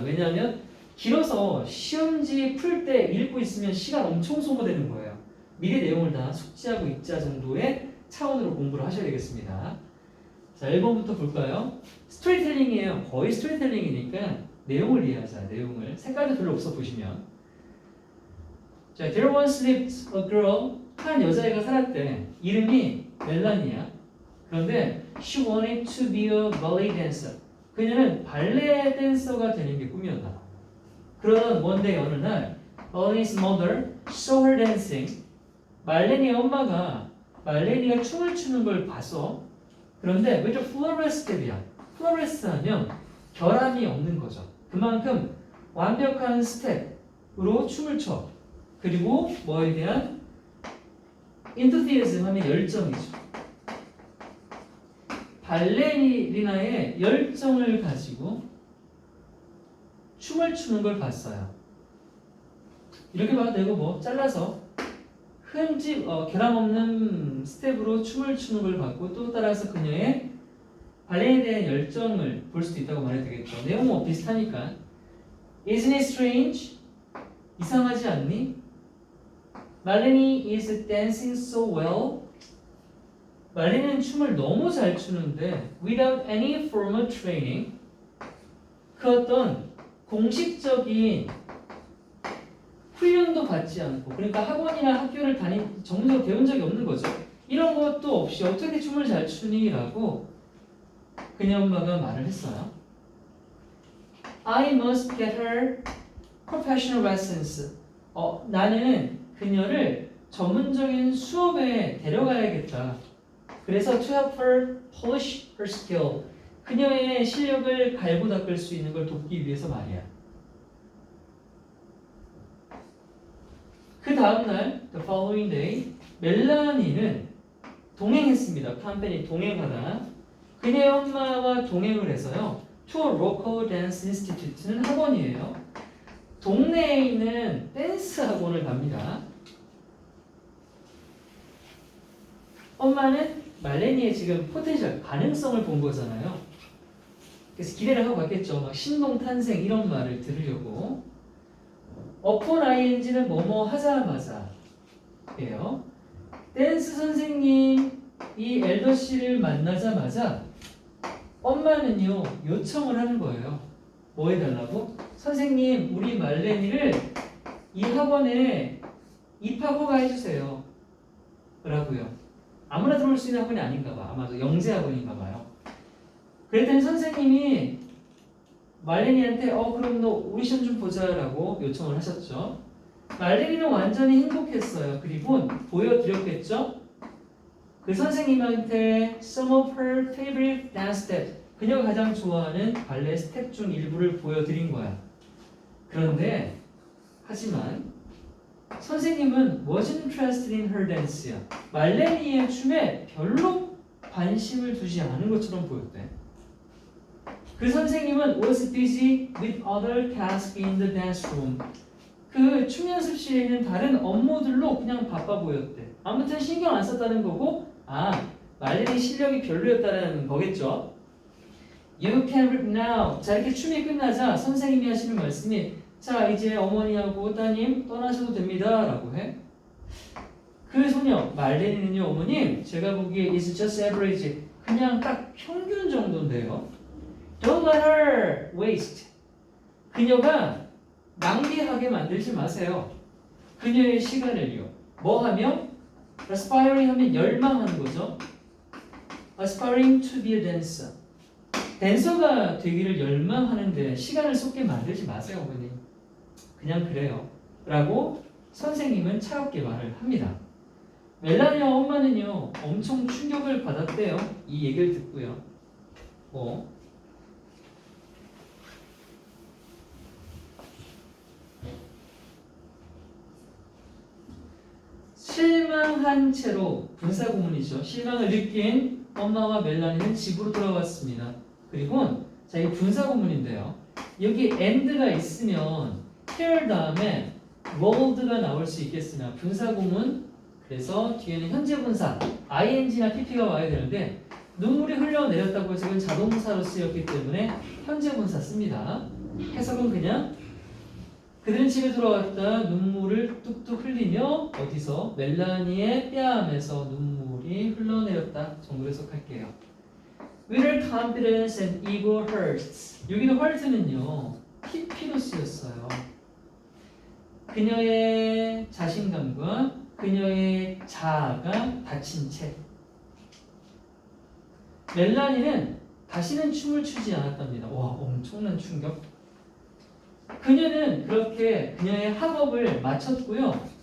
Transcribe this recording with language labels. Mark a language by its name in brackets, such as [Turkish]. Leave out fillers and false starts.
[Korean] 왜냐하면 길어서 시험지 풀 때 읽고 있으면 시간 엄청 소모되는 거예요. 미리 내용을 다 숙지하고 있자 정도의 차원으로 공부를 하셔야 되겠습니다. 자, 1번부터 볼까요? 스토리텔링이에요. 거의 스토리텔링이니까 내용을 이해하자. 내용을. 색깔도 별로 없어 보시면. [English] 자, there once lived a girl. [Korean] 한 여자애가 살았대. 이름이 멜라니야. 그런데 [English] she wanted to be a ballet dancer. [Korean] 그녀는 발레 댄서가 되는 게 꿈이었나 봐. 그러던 [English] one day [Korean] 어느 날 [English] Marlene's mother saw her dancing. [Korean] 말레니의 엄마가 말레니가 춤을 추는 걸 봤어. 그런데 [English] with a flawless step이야. [Korean] flawless 하면 결함이 없는 거죠. 그만큼 완벽한 스텝으로 춤을 춰. 그리고 뭐에 대한 enthusiasm 하면 열정이죠. 발레리나의 열정을 가지고 춤을 추는 걸 봤어요. 이렇게 봐도 되고 뭐 잘라서 결함 없는 스텝으로 춤을 추는 걸 봤고 또 따라서 그녀의 발레에 대한 열정을 볼 수도 있다고 말해도 되겠죠. 내용은 뭐 비슷하니까. [English] Isn't it strange? [Korean] 이상하지 않니? [English] Marlene is dancing so well. [Korean] 말레니는 춤을 너무 잘 추는데 [English] without any formal training. [Korean] 그 어떤 공식적인 훈련도 받지 않고 그러니까 학원이나 학교를 전문적으로 배운 적이 없는 거죠. 이런 것도 없이 어떻게 춤을 잘 추니? 라고 그녀 엄마가 말을 했어요. [English] I must get her professional lessons. [Korean] 나는 그녀를 전문적인 수업에 데려가야겠다. 그래서 [English] to help her polish her skill. [Korean] 그녀의 실력을 갈고 닦을 수 있는 걸 돕기 위해서 말이야. 그 다음날, [English] the following day, [Korean] 멜라니는 동행했습니다. 컴퍼니 동행하다. 그녀의 엄마와 동행을 해서요. [English] to a local dance institute는 [Korean] 학원이에요. 동네에 있는 댄스 학원을 갑니다. 엄마는 말레니의 지금 포텐셜, 가능성을 본 거잖아요. 그래서 기대를 하고 갔겠죠. 막 신동 탄생 이런 말을 들으려고. upon ing는 뭐뭐 하자마자 예요. 댄스 선생님 이 엘더 씨를 만나자마자 엄마는요 요청을 하는 거예요. 뭐 해달라고? 선생님 우리 말레니를 이 학원에 입학 허가해주세요 라고요. 아무나 들어올 수 있는 학원이 아닌가 봐. 아마도 영재 학원인가 봐요. 그랬더니 선생님이 말레니한테 그럼 너 오디션 좀 보자라고 요청을 하셨죠. 말레니는 완전히 행복했어요. 그리고 보여드렸겠죠. 그 선생님한테 [English] some of her favorite dance steps, [Korean] 그녀가 가장 좋아하는 발레 스텝 중 일부를 보여드린 거야. 그런데 하지만 선생님은 [English] wasn't interested in her dance야. [Korean] 말레니의 춤에 별로 관심을 두지 않은 것처럼 보였대. 그 선생님은 [English] was busy with other tasks in the dance room. [Korean] 그 춤 연습실에 있는 다른 업무들로 그냥 바빠 보였대. 아무튼 신경 안 썼다는 거고, 말레니 실력이 별로였다는 거겠죠. [English] You can reap now. [Korean] 자, 이렇게 춤이 끝나자 선생님이 하시는 말씀이 자, 이제 어머니하고 따님 떠나셔도 됩니다 라고 해. 그 소녀 말레니는요, 어머님 제가 보기에 [English] is just average. [Korean] 그냥 딱 평균 정도인데요. [English] Don't let her waste. [Korean] 그녀가 낭비하게 만들지 마세요. 그녀의 시간을요. 뭐 하며? [English] aspiring [Korean] 하면 열망하는 거죠. [English] aspiring to be a dancer. [Korean] 댄서가 되기를 열망하는데 시간을 쏟게 만들지 마세요, 어머니. 그냥 그래요. 라고 선생님은 차갑게 말을 합니다. 멜라니아 엄마는요, 엄청 충격을 받았대요. 이 얘기를 듣고요. 실망한 채로 분사구문이죠. 실망을 느낀 엄마와 멜라니는 집으로 돌아왔습니다. 그리고 자, 이 분사구문인데요. 여기 and가 있으면 here 다음에 rolled가 나올 수 있겠으나 분사구문 그래서 뒤에는 현재 분사 ing나 pp가 와야 되는데 눈물이 흘러내렸다고 해서 이건 자동사로 쓰였기 때문에 현재 분사 씁니다. 해석은 그냥 그들은 집에 돌아왔다 눈물을 뚝뚝 흘리며 어디서 멜라니의 뺨에서 눈물이 흘러내렸다 정도로 해석할게요. [English] With her confidence and ego hurts. [Korean] 여기도 hurt는요 PP로 쓰였어요. 그녀의 자신감과 그녀의 자아가 다친 채 멜라니는 다시는 춤을 추지 않았답니다. 와, 엄청난 충격. 그녀는 그렇게 그녀의 학업을 마쳤고요.